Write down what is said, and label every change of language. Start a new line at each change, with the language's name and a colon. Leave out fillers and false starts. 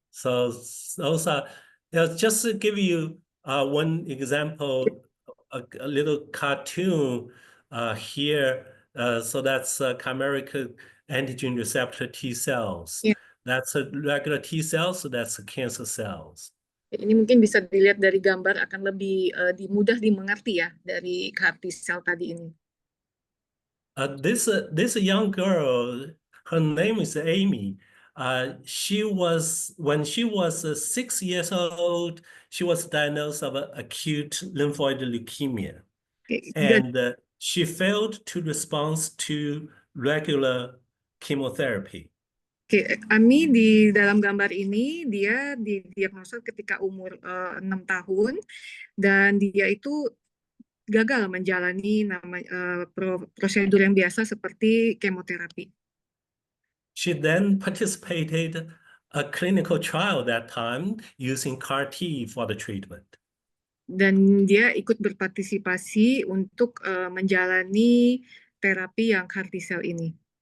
English: So those are just to give you one example, a little cartoon here. So that's chimeric antigen receptor T cells. Yeah. That's a regular T cells, so that's cancer cells.
Indonesian: Ini mungkin bisa dilihat dari gambar, akan lebih mudah dimengerti ya dari CAR T-cell tadi ini.
English: This young girl, her name is Amy. When she was 6 years old, she was diagnosed of acute lymphoid leukemia, and she failed to respond to regular chemotherapy.
Indonesian: Ami di dalam gambar ini dia didiagnosa ketika umur 6 tahun, dan dia itu gagal menjalani prosedur yang biasa seperti kemoterapi.
English: She then participated a clinical trial that time using CAR T for the treatment.
Indonesian: Dan dia ikut berpartisipasi untuk menjalani terapi yang CAR T-cell ini.